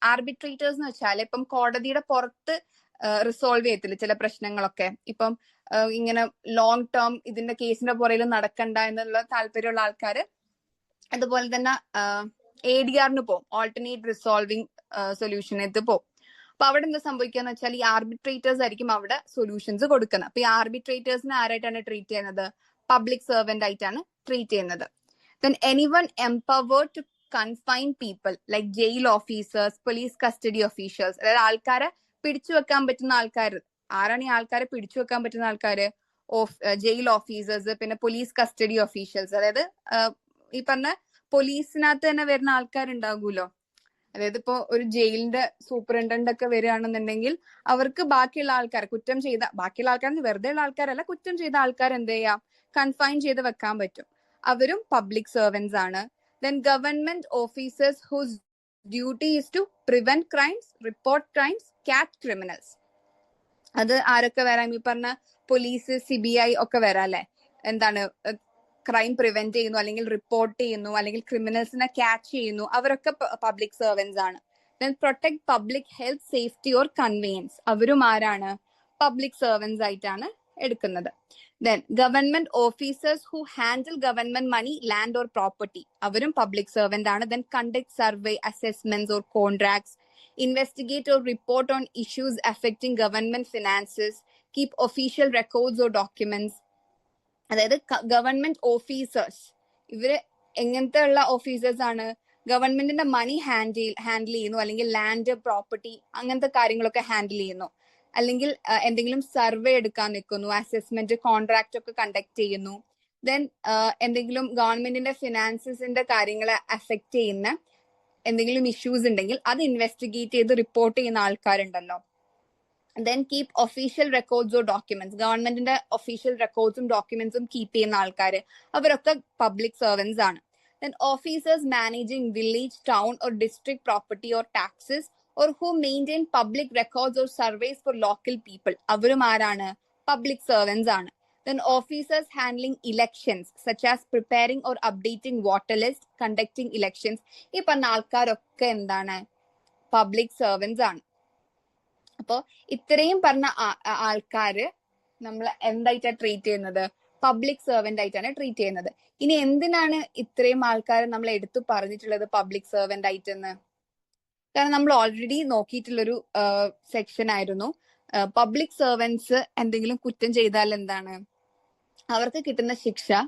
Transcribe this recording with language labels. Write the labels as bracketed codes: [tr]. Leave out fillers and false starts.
[ml] Arbitrators എന്ന് വെച്ചാൽ ഇപ്പം കോടതിയുടെ പുറത്ത് റിസോൾവ് ചെയ്യത്തില്ല ചില പ്രശ്നങ്ങളൊക്കെ, ഇപ്പം ഇങ്ങനെ ലോങ് ടേം ഇതിന്റെ കേസിന്റെ പുറകിൽ നടക്കണ്ട എന്നുള്ള താല്പര്യമുള്ള ആൾക്കാര്. അതുപോലെ തന്നെ ADRന് പോകും, ഓൾട്ടർനേറ്റ് റിസോൾവിംഗ് സൊല്യൂഷനത്ത് പോകും. അപ്പൊ അവിടെ എന്താ സംഭവിക്കാന്ന് വെച്ചാൽ ഈ ആർബിട്രേറ്റേഴ്സ് ആയിരിക്കും അവിടെ സൊല്യൂഷൻസ് കൊടുക്കുന്നത്. അപ്പൊ ഈ ആർബിട്രേറ്റേഴ്സിനെ ആരായിട്ടാണ് ട്രീറ്റ് ചെയ്യുന്നത്? പബ്ലിക് സർവന്റ് ആയിട്ടാണ് ട്രീറ്റ് ചെയ്യുന്നത്. [en] Then anyone empowered to confine people like jail officers, police custody officials. [ml] അതായത് ആൾക്കാരെ പിടിച്ചു വെക്കാൻ പറ്റുന്ന ആൾക്കാർ. ആരാണ് ഈ ആൾക്കാരെ പിടിച്ചു വെക്കാൻ പറ്റുന്ന ആൾക്കാര്? ജയിൽ ഓഫീസേഴ്സ്, പിന്നെ പോലീസ് കസ്റ്റഡി ഒഫീഷ്യൽസ്. അതായത് ഈ പറഞ്ഞ പോലീസിനകത്ത് തന്നെ വരുന്ന ആൾക്കാരുണ്ടാകൂലോ, അതായത് ഇപ്പോ ഒരു ജയിലിന്റെ സൂപ്രണ്ടന്റ് ഒക്കെ വരികയാണെന്നുണ്ടെങ്കിൽ അവർക്ക് ബാക്കിയുള്ള ആൾക്കാർ കുറ്റം ചെയ്ത ബാക്കിയുള്ള ആൾക്കാർ വെറുതെ ഉള്ള ആൾക്കാരല്ല, കുറ്റം ചെയ്ത ആൾക്കാർ എന്ത് ചെയ്യാം, കൺഫൈൻ ചെയ്ത് വെക്കാൻ പറ്റും. അവരും പബ്ലിക് സെർവൻസ് ആണ്. [en] Then government officers whose duty is to prevent crimes, report crimes, catch criminals. [ml] അത് ആരൊക്കെ വരാം? ഈ പറഞ്ഞ പോലീസ്, CBI ഒക്കെ വരാം അല്ലെ. എന്താണ്, ക്രൈം പ്രിവെന്റ് ചെയ്യുന്നു, അല്ലെങ്കിൽ റിപ്പോർട്ട് ചെയ്യുന്നു, അല്ലെങ്കിൽ ക്രിമിനൽസിനെ ക്യാച്ച് ചെയ്യുന്നു, അവരൊക്കെ പബ്ലിക് സെർവൻസ് ആണ്. [en] then protect public health, safety or convenience, [ml] അവരും ആരാണ്? പബ്ലിക് സെർവൻസ് ആയിട്ടാണ് എടുക്കുന്നത്. [en] then government officers who handle government money, land or property, [ml] അവരും പബ്ലിക് സെർവന്റ് ആണ്. [en] Then conduct survey, assessments or contracts, investigate or report on issues affecting government finances, keep official records or documents. [ml] അതായത് government officers, ഇവര് എങ്ങനത്തെ ഉള്ള officers ആണ്? ഗവൺമെന്റിന്റെ മണി handle ചെയ്യുന്നു, അല്ലെങ്കിൽ ലാൻഡ്, പ്രോപ്പർട്ടി, അങ്ങനത്തെ കാര്യങ്ങളൊക്കെ ഹാൻഡിൽ ചെയ്യുന്നു, അല്ലെങ്കിൽ എന്തെങ്കിലും സർവേ എടുക്കാൻ നിൽക്കുന്നു, അസസ്മെന്റ്, കോൺട്രാക്ട് ഒക്കെ കണ്ടക്ട് ചെയ്യുന്നു. ദെൻ എന്തെങ്കിലും ഗവൺമെന്റിന്റെ ഫിനാൻസസിന്റെ കാര്യങ്ങളെ അഫക്ട് ചെയ്യുന്ന എന്തെങ്കിലും ഇഷ്യൂസ് ഉണ്ടെങ്കിൽ അത് ഇൻവെസ്റ്റിഗേറ്റ് ചെയ്ത് റിപ്പോർട്ട് ചെയ്യുന്ന ആൾക്കാരുണ്ടല്ലോ. [en] then keep official records or documents, [ml] ഗവൺമെന്റിന്റെ ഒഫീഷ്യൽ റെക്കോർഡ്സും ഡോക്യുമെന്റ്സും കീപ്പ് ചെയ്യുന്ന ആൾക്കാർ, അവരൊക്കെ പബ്ലിക് സെർവൻസ് ആണ്. [en] then officers managing village, town or district property or taxes, or who maintain public records or surveys for local people, [ml] അവരും ആരാണ്? Public servants ആണ്. [en] Then officers handling elections such as preparing or updating voter list, conducting elections, [ml] ഈ പറഞ്ഞ ആൾക്കാരൊക്കെ എന്താണ്? Public servants ആണ്. അപ്പോ ഇത്രയും പറഞ്ഞ ആൾക്കാര് നമ്മൾ എന്തായിട്ടാണ് ട്രീറ്റ് ചെയ്യുന്നത്? പബ്ലിക് സെർവന്റ് ആയിട്ടാണ് ട്രീറ്റ് ചെയ്യുന്നത്. ഇനി എന്തിനാണ് ഇത്രയും ആൾക്കാരെ നമ്മൾ എടുത്തു പറഞ്ഞിട്ടുള്ളത് പബ്ലിക് സെർവന്റ് ആയിട്ടെന്ന്? കാരണം നമ്മൾ ഓൾറെഡി നോക്കിയിട്ടുള്ളൊരു സെക്ഷൻ ആയിരുന്നു, പബ്ലിക് സെർവൻസ് എന്തെങ്കിലും കുറ്റം ചെയ്താൽ എന്താണ് അവർക്ക് കിട്ടുന്ന ശിക്ഷ?